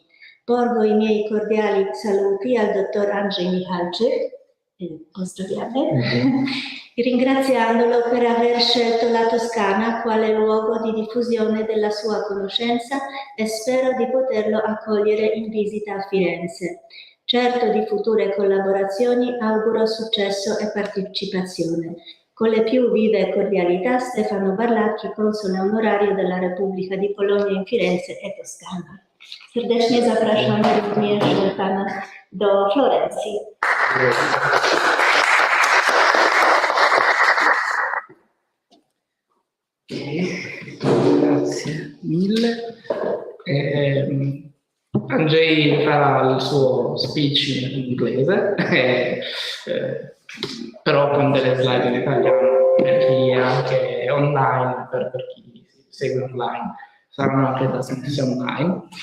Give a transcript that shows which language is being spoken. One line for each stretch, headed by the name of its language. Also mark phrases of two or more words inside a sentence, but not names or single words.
Italian: Porgo i miei cordiali saluti al dottor Andrzej Michalczyk, ringraziandolo per aver scelto la Toscana quale luogo di diffusione della sua conoscenza e spero di poterlo accogliere in visita a Firenze. Certo di future collaborazioni, auguro successo e partecipazione. Con le più vive cordialità, Stefano Barlacchi, console onorario della Repubblica di Polonia in Firenze e Toscana.
Polish: Serdecznie zapraszam również pana do Florencji.
Italian: Grazie mille. Andrzej farà il suo speech in inglese, però con delle slide in italiano per chi è anche online, per chi segue online, saranno anche trasmissioni online.